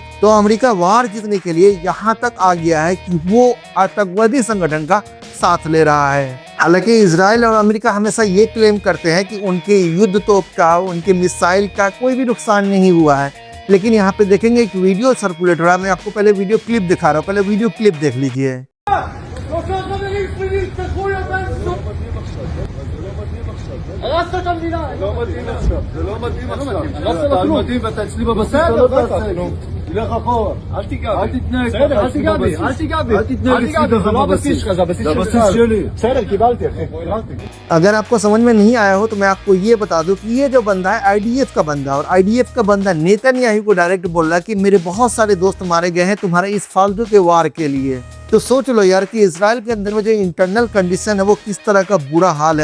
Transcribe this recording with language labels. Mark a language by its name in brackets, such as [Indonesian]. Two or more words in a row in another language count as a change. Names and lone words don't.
[Hindi] तो अमेरिका वार जीतने के लिए यहाँ तक आ गया है कि वो आतंकवादी संगठन का साथ ले रहा है। हालांकि इजराइल और अमेरिका हमेशा ये क्लेम करते हैं कि उनके युद्ध तोप का, उनके मिसाइल का कोई भी नुकसान नहीं हुआ है, लेकिन यहाँ पे देखेंगे एक [English] video circulate [Hindi] हो रहा है। मैं आपको पहले [English] video clip [Hindi] दिखा रहा हूँ, पहले [English] video clip [Hindi] देख लीजिए। [Hebrew] לך אחורה, אל תיגע בי, אל תיגע בי, אל תיגע בי, אל תתנהג אצלי זה לא הבסיס שלך, זה הבסיס שלי. בסדר, קיבלתי אחי. [Hindi] अगर आपको समझ में नहीं आया हो तो मैं आपको ये बता दूं कि ये जो बंदा है आईडीएफ का बंदा, और आईडीएफ का बंदा नेतन्याहू को डायरेक्ट बोल रहा है कि मेरे बहुत सारे दोस्त मारे गए हैं तुम्हारे इस फालतू के वार के लिए। तो सोच लो यार कि इजराइल के अंदर में जो [English] internal condition [Hindi] है वो किस तरह का बुरा हाल है।